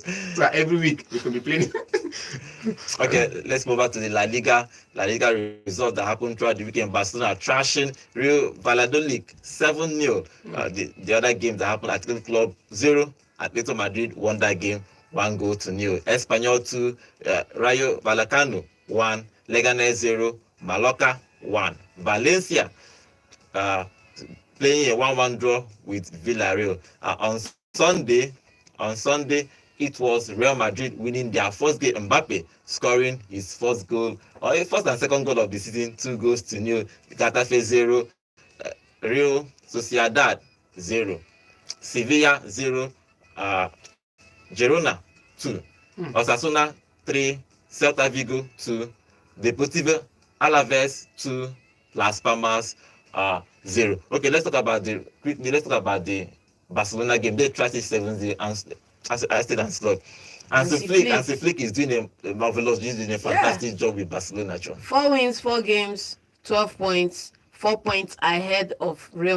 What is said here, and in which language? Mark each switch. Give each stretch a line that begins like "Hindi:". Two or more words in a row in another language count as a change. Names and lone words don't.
English: So every week we can be playing. Okay, let's move back to the La Liga. La Liga result that happened throughout the weekend. Barcelona trashing Real Valladolid 7-0. The other game that happened, Athletic Club 0. Atletico Madrid won that game 1-0. Espanyol 2. Rayo Vallecano 1. Leganés 0. Mallorca 1. Valencia playing a 1-1 draw with Villarreal. On Sunday, it was Real Madrid winning their first game. Mbappe scoring his first goal, or his first and second goal of the season, 2-0. Getafe 0, Real Sociedad 0, Sevilla 0, Girona 2, Osasuna 3, Celta Vigo 2, Deportivo Alaves 2, Las Palmas 0. Okay, let's talk about the Barcelona game. They tried it 7-0 and I stayed and slot. And Flick is doing a marvelous, he's doing a fantastic job with Barcelona, John. 4 wins, 4 games, 12 points, 4 points ahead of Real